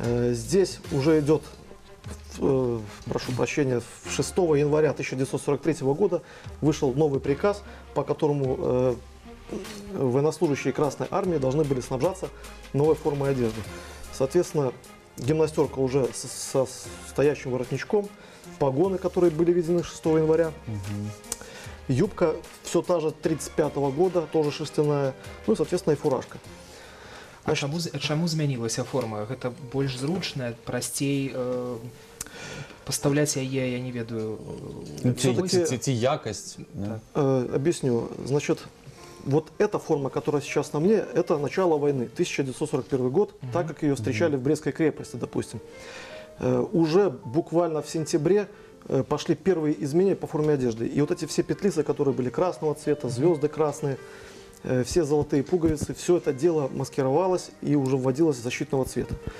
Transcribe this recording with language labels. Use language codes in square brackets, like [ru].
[ru] Здесь уже идет, прошу прощения, 6 января 1943 года вышел новый приказ, по которому военнослужащие Красной Армии должны были снабжаться новой формой одежды. Соответственно, гимнастерка уже со стоящим воротничком, погоны, которые были введены 6 января. Юбка все та же 1935 года, тоже шерстяная, ну и, соответственно, и фуражка. [be] А чаму змянілася форма? Гэта больш зручная, прасцей пастаўляць яе, я не ведаю. Ці якасць. [ru] Объясню. Значит, вот эта форма, которая сейчас на мне, это начало войны, 1941 год, так как ее встречали в Брестской крепости, допустим. Уже буквально в сентябре пошли первые изменения по форме одежды. И вот эти все петлицы, которые были красного цвета, звезды красные, все золотые пуговицы, все это дело маскировалось и уже вводилось защитного цвета.